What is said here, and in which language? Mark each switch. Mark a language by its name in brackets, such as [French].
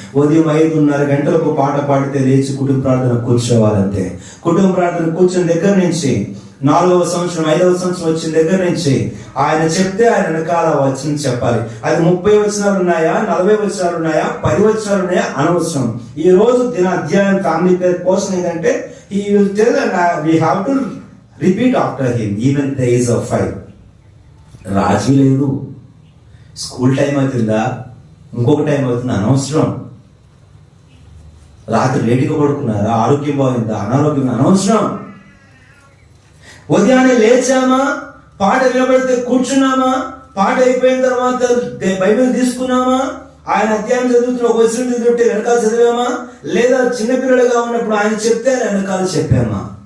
[Telugu] ఉదయం 5:30 గంటలకు పాట పాడితే లేచి కుటుంబ ప్రార్థన కూర్చోవాలంతే. కుటుంబ ప్రార్థన కూర్చున్న దగ్గర నుంచి 4వ సంవత్సరం 5వ సంవత్సరం వచ్చిన దగ్గర నుంచి ఆయన చెప్తే ఆయన వెనకాల వచనం చెప్పాలి. అది 30 వచనాలు ఉన్నాయా, 40 వచనాలు ఉన్నాయా, 10 వచనాలు ఉన్నాయా అనవసరం. ఈ రోజు దిన అధ్యాయం ఫ్యామిలీ పేరు పోషన్ ఏంటంటే, [English] he will tell and we have to repeat after him even the age of 5. [Telugu] రాజీ లేదు. స్కూల్ టైం అవుతుందా, ఇంకొక టైం అవుతుందా అనవసరం. రాత్రి లేటుగా పడుకున్నారా, ఆరోగ్యం బాగుందా, అనారోగ్యం అనవసరం. ఉదయాన్నే లేచామా, పాట వినబడితే కూర్చున్నామా, పాట అయిపోయిన తర్వాత బైబిల్ తీసుకున్నామా, ఆయన అధ్యాయం చదువుతున్న ఒక వచనం చదివితే వెనకాల చదివామా, లేదా చిన్నపిల్లలుగా ఉన్నప్పుడు ఆయన చెప్తే వెనకాల చెప్పామా.